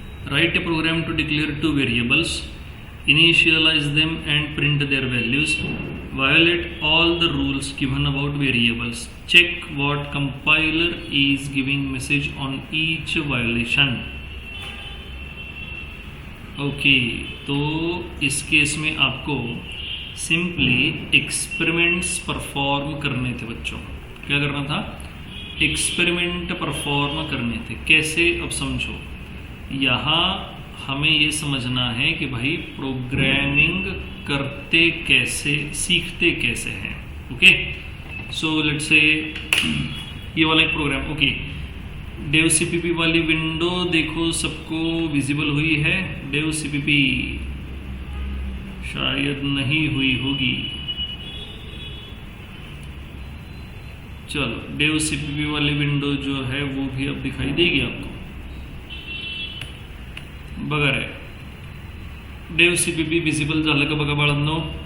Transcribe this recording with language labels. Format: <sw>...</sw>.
<en>Write a program to declare 2 variables, initialize them and print their values. Violate all the rules given about variables. Check what compiler is giving message on each violation. Okay.</en> <hi>तो इस case में आपको simply experiments perform करने थे बच्चों. क्या करना था? एक्सपेरिमेंट परफॉर्म करने थे. कैसे? अब समझो. यहाँ हमें ये समझना है कि भाई प्रोग्रामिंग करते कैसे, सीखते कैसे हैं. ओके.</hi> <en>so let's say</en> <hi>ये वाला एक प्रोग्राम. ओके. डेव सीपीपी वाली विंडो देखो सबको विजिबल हुई है. डेव सीपीपी शायद नहीं हुई होगी. चलो डेव सीपीपी वाली विंडो जो है वो भी अब दिखाई देगी आपको.</hi> <mr>बघा रे. डेव सीपीपी विजिबल झालं का बघा बाळांनो.</mr>